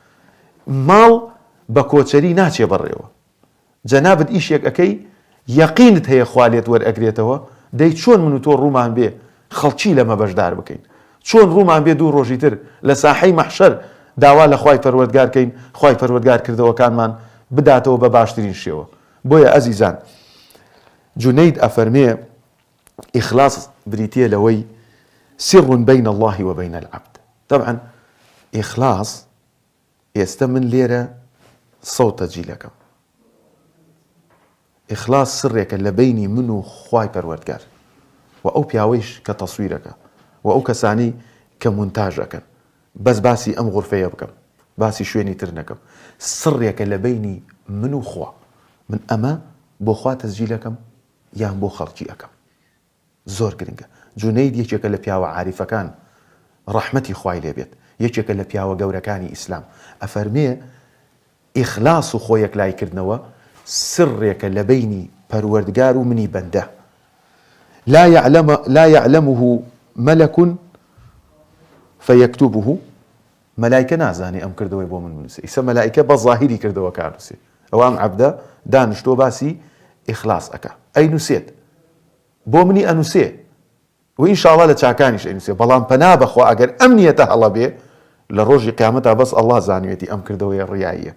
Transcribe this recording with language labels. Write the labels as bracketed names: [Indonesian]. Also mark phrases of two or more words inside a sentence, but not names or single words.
[Central Kurdish] ماڵ بە کۆچەری ناچێ بەڕێوە جەنابەت ئیشێک ئەەکەی یەقینت هەیە خوا لێت وەرئەگرێتەوە دەی چۆن من و تۆ ڕوومان بێ خەڵکی لەمە بەشدار بکەین چۆن ڕوومان بێ دوو ڕۆژی تر لە ساحەی مەحشەر داوا لە خوای پەروەردگار کەین خوای پەروەردگار کردەوەکانمان بداتەوە بە باشترین شێوە بۆیە ئەزیزان جونەید ئەفەرمێ ئیخلاص بریتیە لەوەی [Arabic] سر بين الله وبين العبد [Central Kurdish] طبعا إخلاص ئێستا من لێرە سەوتە جیلەکەم ئیخلاص سڕێکە لە بینی من و خوای پەروەردگار و ئەو پیاوەیش کە تەسویرەکە و ئەو کەسانی کە مونتاژەکەن بەس باسی ئەم غورفەیە بکەم باسی شوێنی تر نەکەم سڕێکە لە بینی من و خوا من ئەمە بۆ خوا تەسجیلەکەم یان بۆ خەڵکی ئەەکەم زۆر گرنگە جونەید یەکێکە لە پیاوە عاریفەکان ڕەحمەتی خوای لێبێت، یەکێکە لە پیاوە گەورەکانی ئیسلام. ئەفەرمێ ئیخلاس و خۆ یەکلایکردنەوە سڕێکە لە بینی پەروەردگار و منی بەندە. [Arabic] لا يعلمه ملك فيكتبه، [Central Kurdish] مەلایکە نازانێ ئەم کردەوەی بۆ من بنووسێ. ئیسا مەلایکە بە ظاهیری کردەوە کارنووسێ. ئەوام عەبدە دانیشتۆ باسی ئیخلاس ئەکا، ئەینووسێت بۆ منی ئەنووسێ و ئینشاڵڵا لە چاکانیش ئەینووسێ. بەڵام پەنا بەخوا ئەگەر ئەم نیەتە هەڵە بێ لە ڕۆژی قیامەتا بەس ئەڵڵا زانوێتی ئەم کردەوەی ڕیاییە.